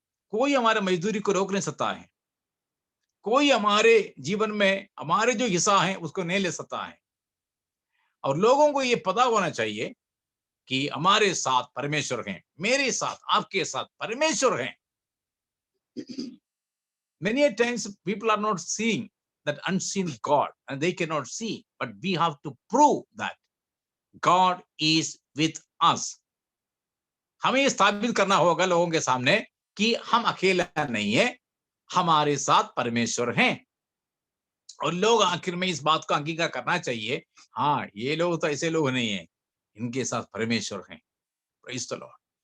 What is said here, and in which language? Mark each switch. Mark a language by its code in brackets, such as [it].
[hi] कोई हमारे मजदूरी को रोक नहीं सकता है, कोई हमारे जीवन में हमारे जो हिस्सा है उसको नहीं ले सकता है। और लोगों को ये पता होना चाहिए कि हमारे साथ परमेश्वर हैं, मेरे साथ आपके साथ परमेश्वर हैं। [en] Many a times people are not seeing that unseen God and they cannot see, but we have to prove that God is with us. [hi] हमें ये स्थापित करना होगा लोगों के सामने कि हम अकेला नहीं है, हमारे साथ परमेश्वर हैं। और लोग आखिर में इस बात का अंगीकार करना चाहिए, हाँ ये लोग तो ऐसे लोग नहीं है, इनके साथ परमेश्वर हैं। [en] Praise the lord.